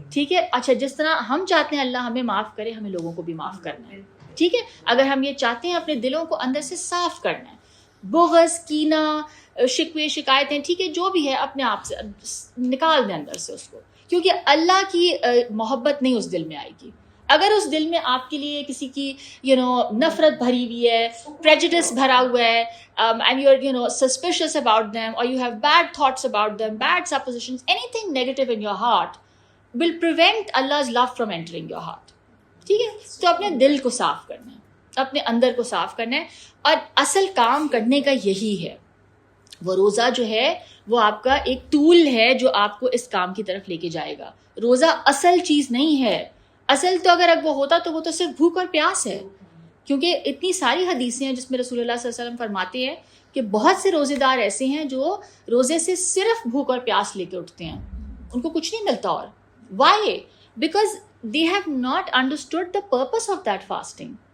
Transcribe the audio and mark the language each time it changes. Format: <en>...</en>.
<ur>ٹھیک ہے، اچھا، جس طرح ہم چاہتے ہیں اللہ ہمیں معاف کرے، ہمیں لوگوں کو بھی معاف کرنا ہے. ٹھیک ہے، اگر ہم یہ چاہتے ہیں اپنے دلوں کو اندر سے صاف کرنا ہے، بغض، کینہ، شکوے، شکایتیں، ٹھیک ہے، جو بھی ہے اپنے آپ سے نکال دیں اندر سے اس کو، کیونکہ اللہ کی محبت نہیں اس دل میں آئے گی. اگر اس دل میں آپ کے لیے کسی کی نفرت بھری ہوئی ہے، پریجڈس بھرا ہوا ہے،</ur> <en>and you're suspicious about them, or you have bad thoughts about them, bad suppositions, anything negative in your heart will prevent Allah's love from entering your heart.</en> <ur>ٹھیک ہے، تو اپنے دل کو صاف کرنا ہے، اپنے اندر کو صاف کرنا ہے. اور اصل کام کرنے کا یہی ہے. وہ روزہ جو ہے وہ آپ کا ایک ٹول ہے جو آپ کو اس کام کی طرف لے کے جائے گا. روزہ اصل چیز نہیں ہے. اصل تو اگر وہ ہوتا تو وہ تو صرف بھوک اور پیاس ہے، کیونکہ اتنی ساری حدیثیں ہیں جس میں رسول اللہ صلی اللہ علیہ وسلم فرماتے ہیں کہ بہت سے روزے دار ایسے ہیں جو روزے سے صرف بھوک اور پیاس لے کے اٹھتے ہیں، ان کو کچھ نہیں ملتا. اور</ur> <en>Why? Because they have not understood the purpose of that fasting.</en>